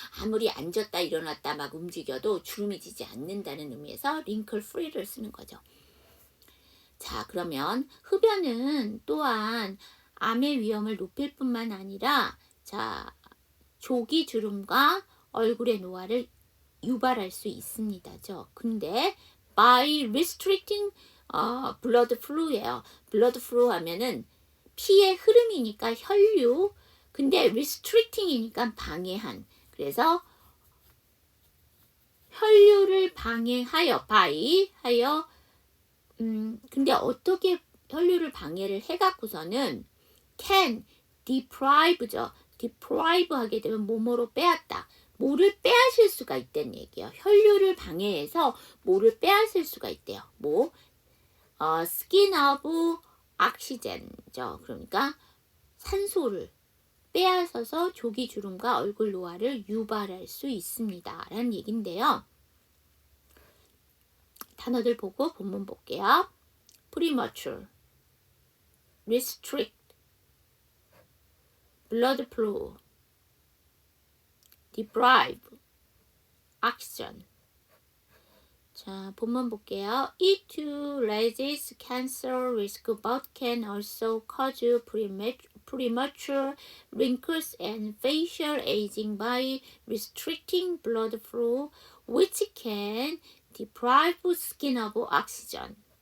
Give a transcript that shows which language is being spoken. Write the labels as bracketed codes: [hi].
[ko] 아무리 앉았다 일어났다 막 움직여도 주름이 지지 않는다는 의미에서 링클 프리를 쓰는 거죠. 자, 그러면 흡연은 또한 암의 위험을 높일 뿐만 아니라 자, 조기 주름과 얼굴의 노화를 유발할 수 있습니다죠. 근데 [en] by restricting blood flow예요. blood flow [ko] 하면은 피의 흐름이니까 혈류. 근데 restricting이니까 방해한. 그래서 혈류를 방해하여 하여 근데 어떻게 혈류를 방해를 해갖고서는 [en] can deprive [ko] 죠. deprive 하게 되면 뭐뭐로 빼앗다. 뭐를 빼앗을 수가 있다는 얘기예요. 혈류를 방해해서 뭐를 빼앗을 수가 있대요. 뭐? [en] skin of oxygen죠. [ko] 그러니까 산소를 빼앗아서 조기 주름과 얼굴 노화를 유발할 수 있습니다. 라는 얘긴데요. 단어들 보고 본문 볼게요. [en] premature, restrict, blood flow, deprive, oxygen. [ko] 자, 본문 볼게요. [en] It too raises cancer risk but can also cause premature wrinkles and facial aging by restricting blood flow, which can deprive skin of oxygen.